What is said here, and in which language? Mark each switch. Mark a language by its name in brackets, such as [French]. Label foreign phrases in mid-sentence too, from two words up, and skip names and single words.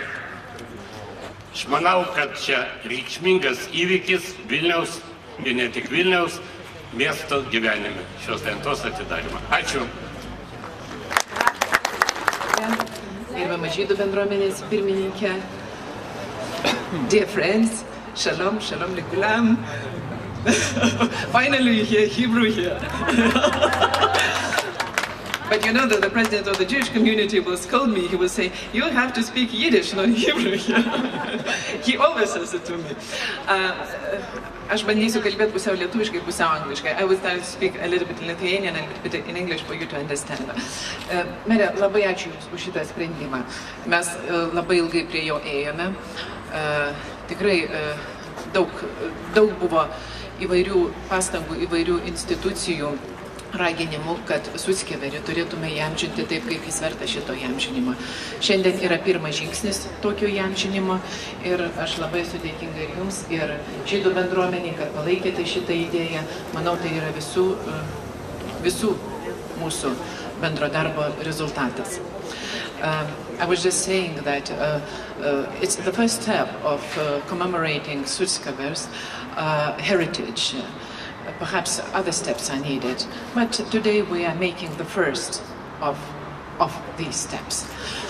[Lithuanian] Aš manau, kad čia reikšmingas įvykis Vilniaus ir ne tik Vilniaus miesto gyvenime šios lentos atidarymą. Ačiū. Gerbiama žydų bendruomenės pirmininkė, [English] dear friends, [Hebrew] shalom, shalom likulam. [English] Finally you hear Hebrew here. But you know that the president of the Jewish community will scold me. He will say, you have to speak Yiddish, not Hebrew here. He always says it to me. [Lithuanian] Aš bandysiu kalbėti pusiau lietuviškai, pusiau angliškai. [English] I will start to speak a little bit in Lithuanian and a little bit in English for you to understand. [Lithuanian] Mere, labai ačiū Jums už šitą sprendimą. Mes labai ilgai prie jo ėjome. Tikrai daug buvo įvairių pastangų, įvairių institucijų raginimų, kad Sockoberį turėtume įamžinti taip, kaip jis verta šito įamžinimo. Šiandien yra pirmas žingsnis tokio įamžinimo ir aš labai esu dėkinga ir Jums, ir žydų bendruomeniai, kad palaikėte šitą idėją. Manau, tai yra visų mūsų bendro darbo rezultatas. [English] I was just saying that it's the first step of commemorating Sockober's heritage. Perhaps other steps are needed, but today we are making the first of these steps.